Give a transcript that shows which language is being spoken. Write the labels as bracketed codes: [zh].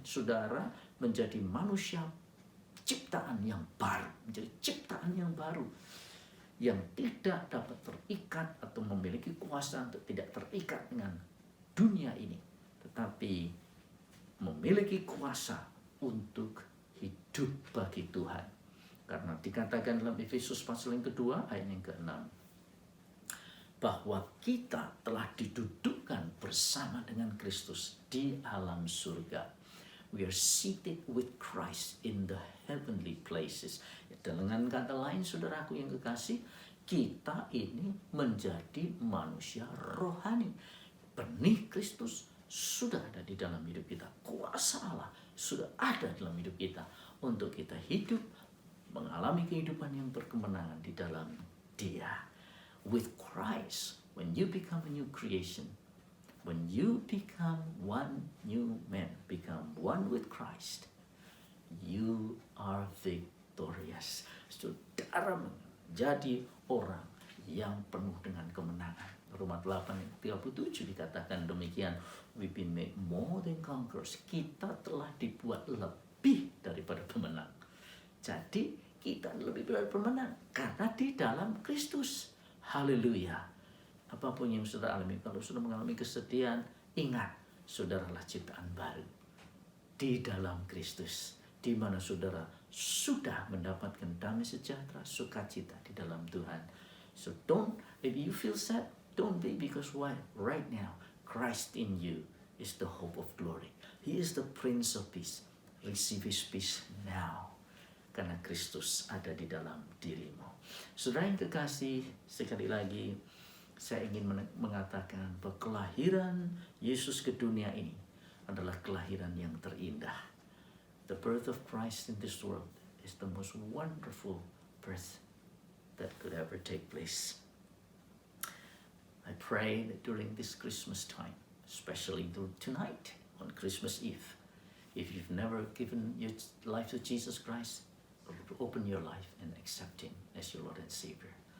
[id] Saudara menjadi manusia ciptaan yang baru, menjadi ciptaan yang baru, yang tidak dapat terikat atau memiliki kuasa untuk tidak terikat dengan dunia ini, tetapi memiliki kuasa untuk hidup bagi Tuhan. Karena dikatakan dalam Efesus pasal yang kedua ayat yang ke-6, bahwa kita telah didudukkan bersama dengan Kristus di alam surga. [en] We are seated with Christ in the heavenly places. [id] Dengan kata lain, saudaraku yang kekasih, kita ini menjadi manusia rohani. Benih Kristus sudah ada di dalam hidup kita. Kuasa Allah sudah ada dalam hidup kita untuk kita hidup, mengalami kehidupan yang berkemenangan di dalam Dia. [en] With Christ, when you become a new creation, when you become one new man, become one with Christ, you are victorious. [id] Saudara menjadi orang yang penuh dengan kemenangan. Roma 8:37 dikatakan demikian, [en] we've been made more than conquerors. [id] Kita telah dibuat lebih daripada pemenang. Jadi kita lebih dari pemenang karena di dalam Kristus. Haleluya. Apapun yang saudara alami, kalau sudah mengalami kesedihan, ingat, saudaralah ciptaan baru di dalam Kristus, di mana saudara sudah mendapatkan damai sejahtera, sukacita di dalam Tuhan. [en] So if you feel sad, don't be, because why? Right now, Christ in you is the hope of glory. He is the Prince of Peace. Receive His peace now, [id] karena Kristus ada di dalam dirimu. Saudara yang kekasih, sekali lagi saya ingin mengatakan bahwa kelahiran Yesus ke dunia ini adalah kelahiran yang terindah. [en] The birth of Christ in this world is the most wonderful birth that could ever take place. I pray that during this Christmas time, especially tonight on Christmas Eve, if you've never given your life to Jesus Christ, open your life and accept Him as your Lord and Savior.